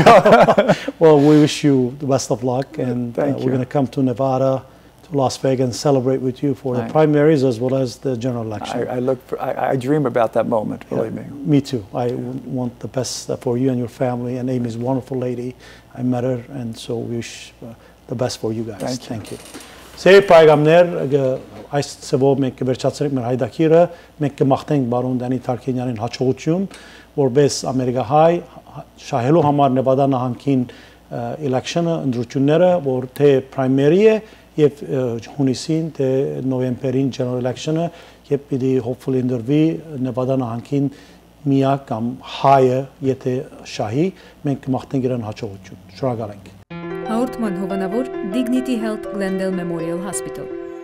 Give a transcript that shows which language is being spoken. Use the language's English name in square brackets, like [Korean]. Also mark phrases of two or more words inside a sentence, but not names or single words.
[English] Well, we wish you the best of luck, and we're going to come to Nevada, to Las Vegas, and celebrate with you for the primaries as well as the general election. I dream about that moment, believe me. Me too. I want the best for you and your family, and Amy's a wonderful lady. I met her, and so we wish the best for you guys. Thank you. [Armenian] Սեր պայգամներ այս ծովով մենք կվերջացրենք մեր հայդակիրը, մենք կմաղթենք բարոն Դանի Թարքենյանին հաջողություն, որպես ամերիկահայ շահելու համար Նևադա նահանգին election-ը, ընտրությունները, որ թե primary է եւ հունիսին, թե նոյեմբերին [English] general election-ը, [Armenian] եւ պիտի hopefully ընդրվի Նևադա նահանգին միակ կամ հայը, եթե շահի, մենք կմաղթենք իրեն հաջողություն։ Շնորհակալ ենք։ Հաղորդման հովանավոր Dignity Health Glendale Memorial Hospital